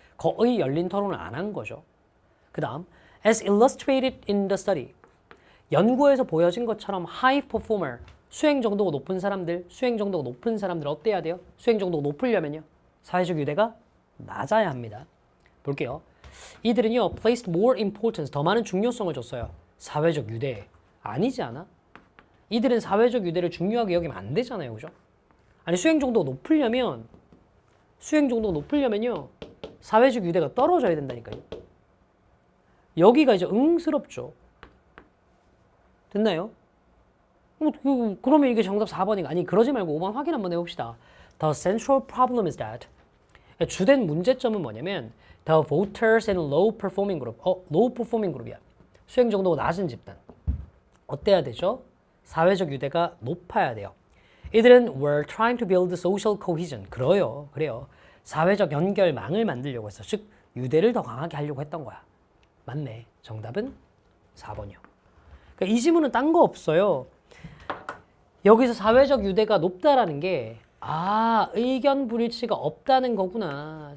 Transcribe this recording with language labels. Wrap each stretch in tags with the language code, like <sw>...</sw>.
<ko>거의 열린 토론을 안 한 거죠. 그 다음,</ko> <en>as illustrated in the study.</en> <ko>연구에서 보여진 것처럼 high performer, 수행 정도가 높은 사람들 어때야 돼요? 수행 정도가 높으려면요. 사회적 유대가 낮아야 합니다. 볼게요. 이들은요,</ko> <en>placed more importance,</en> <ko>더 많은 중요성을 줬어요. 사회적 유대. 아니지 않아? 이들은 사회적 유대를 중요하게 여기면 안 되잖아요. 그죠? 아니, 수행 정도가 높으려면요, 사회적 유대가 떨어져야 된다니까요. 여기가 이제 응스럽죠. 됐나요? 그러면 이게 정답 4번인가? 아니, 그러지 말고 5번 확인 한번 해봅시다.</ko> <en>The central problem is that</en> <ko>주된 문제점은 뭐냐면</ko> <en>The voters and low performing group. low performing group이야.</en> <ko>수행 정도가 낮은 집단. 어때야 되죠? 사회적 유대가 높아야 돼요. 이들은</ko> <en>were trying to build social cohesion.</en> <ko>그래요. 사회적 연결망을 만들려고 했어. 즉, 유대를 더 강하게 하려고 했던 거야. 맞네. 정답은 4번이요. 그러니까 이 지문은 딴 거 없어요. 여기서 사회적 유대가 높다라는 게 의견 불일치가 없다는 거구나.</ko>